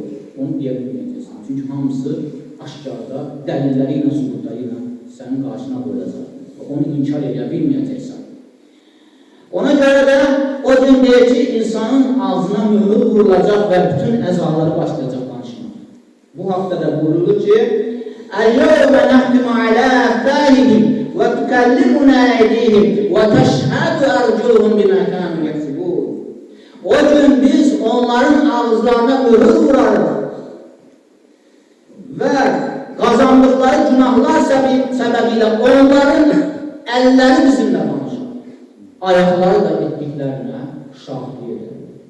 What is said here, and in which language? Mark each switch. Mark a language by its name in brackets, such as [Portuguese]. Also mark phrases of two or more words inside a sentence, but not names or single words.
[Azerbaijani] Onu deyə bilməyəcəksən. Çünki hamısı aşkarda, dəlilləri ilə, sübutları ilə sənin qarşına qoyulacaq. Onu inkar edə bilməyəcəksən. Ona görə də o gün deyir ki, insanın ağzına mühür vurulacaq və bütün əzaları başlayacaq danışmaq. Bu haqda da buyurulur ki: [Arabic] "اليوم نختم على أفواههم وتكلمنا أيديهم وتشهد أرجلهم بما كانوا يكسبون." [Azerbaijani] O O gün biz onların ağızlarına mühür vurarıq və qazandıqları günahlar səbəbilə onların əlləri bizimlə danışır. Ayaqları da etdiklərinə şahid edir.